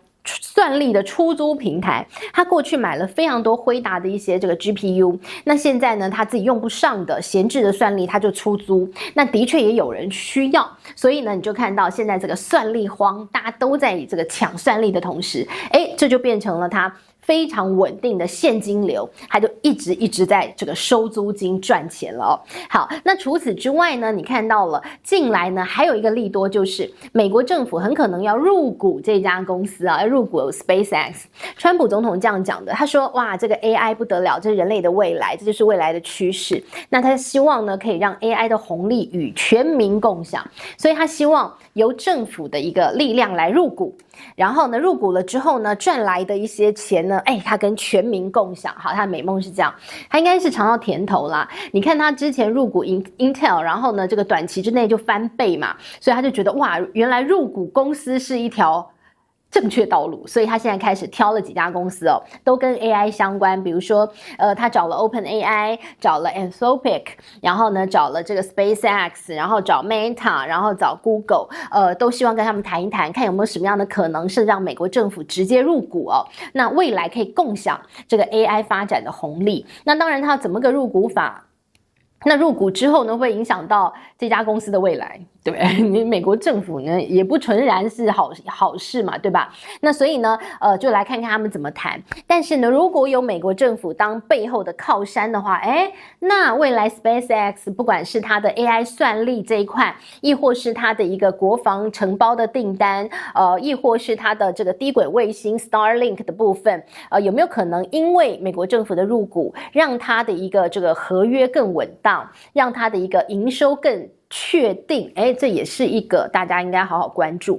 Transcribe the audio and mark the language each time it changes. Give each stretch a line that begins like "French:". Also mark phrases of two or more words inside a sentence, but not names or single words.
Chinese: 算力的出租平台，他過去買了非常多輝達的一些這個 GPU， 那現在呢他自己用不上的閒置的算力他就出租，那的確也有人需要，所以呢你就看到現在這個算力荒，大家都在這個搶算力的同時，這就變成了他非常穩定的現金流，它就一直在這個收租金賺錢了哦。好，那除此之外呢，你看到了近來呢還有一個利多，就是美國政府很可能要入股這家公司啊，要入股 SpaceX。川普總統這樣講的，他說哇，這個 AI 不得了，這是人類的未來，這就是未來的趨勢。那他希望呢可以讓 AI 的紅利與全民共享，所以他希望由政府的一個力量來入股。然後呢，入股了之後呢，賺來的一些錢呢，他跟全民共享。好，他的美夢是這樣，他應該是嘗到甜頭啦。你看他之前入股 Intel， 然後呢，這個短期之內就翻倍嘛，所以他就覺得哇，原來入股公司是一條正確道路，所以他現在開始挑了幾家公司哦，都跟 AI 相關，比如說他找了 OpenAI， 找了 Anthropic， 然後呢找了這個 SpaceX， 然後找 Meta， 然後找 Google， 都希望跟他們談一談，看有沒有什麼樣的可能是讓美國政府直接入股哦，那未來可以共享這個 AI 發展的紅利。那當然他怎麼個入股法？那入股之後呢，會影響到這家公司的未來，對不對？你美國政府呢也不純然是好事嘛，對吧？那所以呢，就來看看他們怎麼談。但是呢，如果有美國政府當背後的靠山的話，那未來 SpaceX 不管是它的 AI 算力這一塊，亦或是它的一個國防承包的訂單，亦或是它的這個低軌衛星 Starlink 的部分，有沒有可能因為美國政府的入股，讓它的一個這個合約更穩當？讓它的一個營收更確定，這也是一個大家應該好好關注。